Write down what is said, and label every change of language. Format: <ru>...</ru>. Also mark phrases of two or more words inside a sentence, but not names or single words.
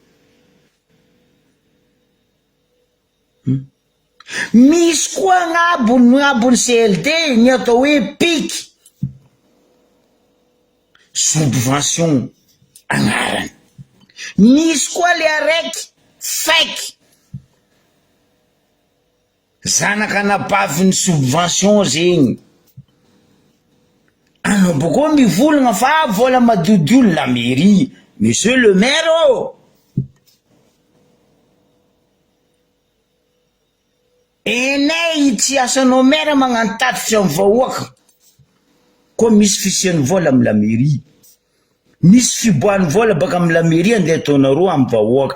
<mg>Misy koa gn'abony CLD ny atao hoe PIC subvention agnarany. Misy koa le araiky FEC zanaka anabavin'ny subvention zegny. Anao boko mivolagna fa vola madiodio</mg> <fr>la mairie. Monsieur le maire oh!</fr> <mg>Enay tsy asanao maire magnano tatitra amin'ny vahoaka. Koa misy fisian'ny vola amin'ny</mg> <fr>la mairie.</fr> <mg>Misy fiboahan'ny vola baka amin'ny</mg> <fr>la mairie</fr> <mg>andeha ataonareo amin'ny vahoaka.</mg>